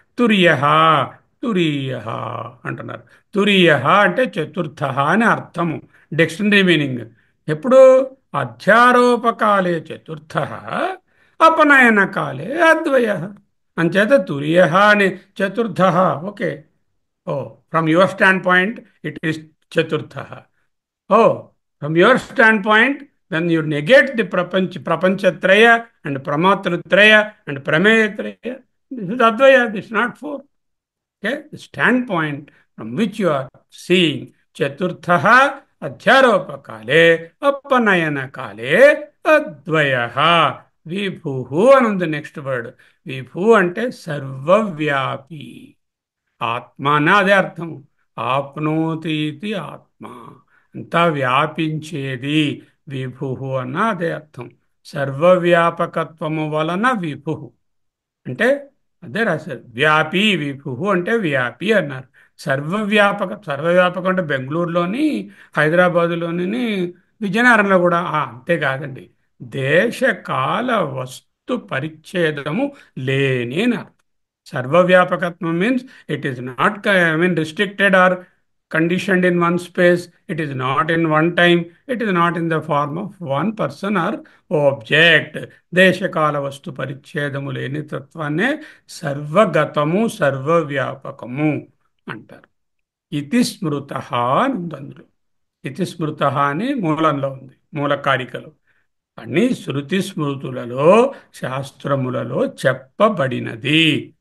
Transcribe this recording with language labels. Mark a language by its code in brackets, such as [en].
[te] తురియ తురీయ అంటున్నారు. తురీయ అంటే చతుర్థ అని అర్థము, డిక్షనరీ మీనింగ్. ఎప్పుడు? [sa] అధ్యారోపకాలే చతుర్థ, అపనయన కాలే అద్వయ. [te] అంచేత తురియ అని చతుర్థ. [en] Okay, oh from your stand point it is చతుర్థ. Oh from your stand point then you negate the prapanchatraya and pramatrutraya and prameyatraya. This is advaya, this is not four. Okay, the standpoint from which you are seeing chaturtha [sa] adhyaropakale apanayana kale advayaha vibhuhu [en] and the next word. [te] Vibhu ante sarvavyapi. ఆత్మ అన్న అదే అర్థము. ఆప్నోతి ఇది ఆత్మ, అంతా వ్యాపించేది. విభు అన్న అదే అర్థం. సర్వవ్యాపకత్వము వలన విభు అంటే అదే రాశారు. వ్యాపి విభు అంటే వ్యాపి అన్నారు. సర్వవ్యాపకం అంటే బెంగళూరులోని, హైదరాబాదులోని, విజయనగరంలో కూడా అంతేకాదండి. దేశకాల వస్తు పరిచ్ఛేదము లేని అని అర్థం. సర్వవ్యాపకత్వం [en] Means it is not restricted or conditioned in one space, it is not in one time, it is not in the form of one person or object. [te] దేశకాల వస్తు పరిచ్ఛేదము లేని తత్వాన్నే సర్వగతము సర్వవ్యాపకము అంటారు. ఇతి స్మృత అని ఉంది అందులో. ఇతి స్మృత అని మూలంలో ఉంది, మూలకారికలో. అని శృతి స్మృతులలో శాస్త్రములలో చెప్పబడినది.